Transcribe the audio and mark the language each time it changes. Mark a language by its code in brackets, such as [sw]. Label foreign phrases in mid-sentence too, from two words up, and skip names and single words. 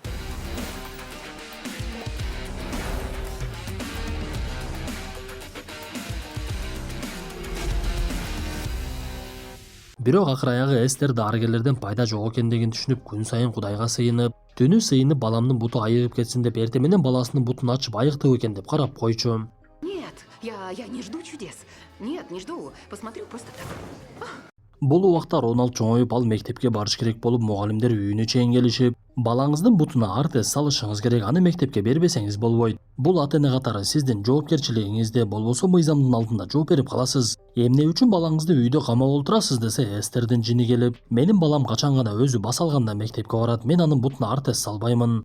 [ky] Бирок акыр аягы Эстер дарыгерлерден пайда жок экендигин түшүнүп, күн сайын Кудайга сыйынып, түнү сыйынып баламдын буту айыгып кетсин деп, эртең менен баласынын бутун ачып айыктуу экен деп карап койчу. [ru] Нет, я не жду чудес. Нет, не жду. Посмотрю просто так. [ky] Бул убакта Роналд чоңоюп, ал мектепке барыш керек болуп, мугалимдер үйүнө чейин келишип, балаңыздын бутуна ортез салышыңыз керек, аны мектепке бербесеңиз болбойт. Бул ата эне катары сиздин жоопкерчилигиңизде, болбосо мыйзамдын алдында жооп берип каласыз. Эмне үчүн балаңызды үйдө камап олтурасыз десе, Эстердин жини келип, менин балам качан гана өзү баса алганда мектепке барат, мен анын бутуна ортез салбаймын.